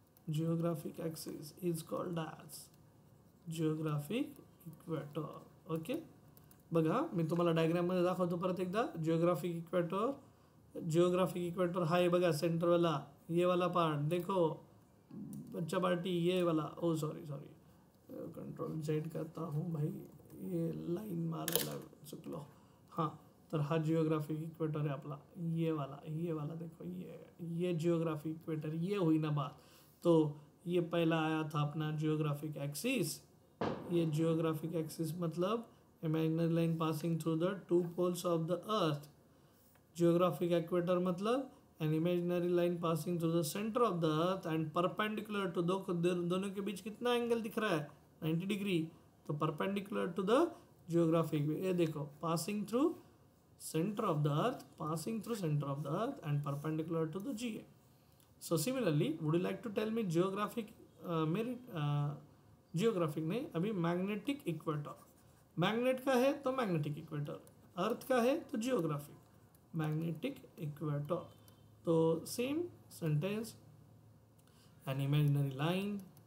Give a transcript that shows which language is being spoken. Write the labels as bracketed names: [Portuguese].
[English] Geographic axis is called as geographic equator. [Marathi] Okay, बघा मी तुम्हाला डायग्राममध्ये दाखवतो परत एकदा. जिओग्राफिक इक्वेटर हा आहे बघा, [Hindi] सेंटरवाला ये वाला पार्ट देखो बच्चा पार्टी, ये वाला, ओ सॉरी कंट्रोल Z करता हूँ भाई, [Marathi] ये लाइन मारायला चुकलो. हां, तर हा जिओग्राफिक इक्वेटर आहे आपला, [Hindi] ये वाला देखो, ये जिओग्राफिक इक्वेटर, ये हुई ना बात. तो ये पहला आया था अपना जियोग्राफिक एक्सिस. [English] ये geographic axis मतलब imaginary line passing through the two poles of the earth. Geographic equator मतलब an imaginary line passing through the centre of the earth and perpendicular to, [Hindi] दोनों के बीच कितना एंगल दिख रहा है, [English] 90 degree, तो perpendicular to the geographic. [Hindi] ये देखो, [English] Passing through centre of the earth and perpendicular to the GA. So similarly, would you like to tell me geographic [Hindi] geographic नहीं, अभी [English] Magnetic equator. [Hindi] मैग्नेट का है तो मैग्नेटिक इक्वेटर, अर्थ का है तो जियोग्राफिक. [English] Magnetic equator, तो same sentence, an imaginary line.